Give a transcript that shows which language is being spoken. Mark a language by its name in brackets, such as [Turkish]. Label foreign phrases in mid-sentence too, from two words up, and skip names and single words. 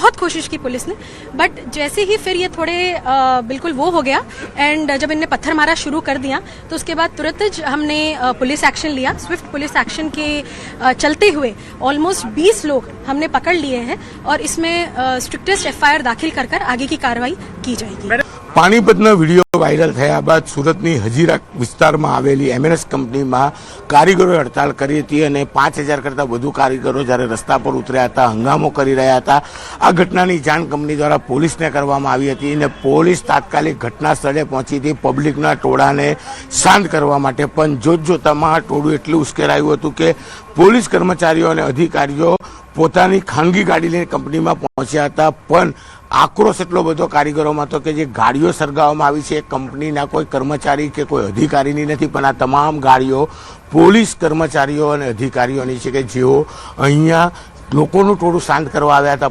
[Hindi] बहुत कोशिश की पुलिस ने, बट जैसे ही फिर ये थोड़े बिल्कुल वो हो गया एंड जब इनने पत्थर मारा शुरू कर दिया तो उसके बाद तुरंत हमने [English] police action [Hindi] लिया। [English] swift police action [Hindi] के चलते हुए ऑलमोस्ट 20 लोग हमने पकड़ लिए हैं और इसमें [English] strictest FIR [Hindi] दाखिल कर आगे की कार्रवाई की जाएगी। [Gujarati] પાનીપતના વીડિયો વાયરલ થયા બાદ સુરતની હજીરા વિસ્તારમાં આવેલી એમએનએસ કંપનીમાં કારીગરોએ હડતાલ કરી હતી અને 5000 કરતા વધુ કારીગરો જ્યારે રસ્તા પર ઉતર્યા હતા, હંગામો કરી રહ્યા હતા। આ ઘટનાની જાણ કંપની દ્વારા પોલીસને કરવામાં આવી હતી અને પોલીસ તાત્કાલિક ઘટના સ્થળે પહોંચી હતી પબ્લિકના ટોળાને શાંત કરવા માટે। પણ જોતજોતામાં આ ટોળું એટલું ઉશ્કેરાયું હતું કે પોલીસ કર્મચારીઓ અને અધિકારીઓ પોતાની ખાનગી ગાડી લઈને કંપનીમાં પહોંચ્યા હતા। પણ આક્રોશ એટલો બધો કારીગરોમાં હતો કે જે ગાડીઓ સળગાવવામાં આવી છે કંપનીના કોઈ કર્મચારી કે કોઈ અધિકારીની નથી, પણ આ તમામ ગાડીઓ પોલીસ કર્મચારીઓ અને અધિકારીઓની છે કે જેઓ અહીંયા લોકોનું ટોળું શાંત કરવા આવ્યા હતા।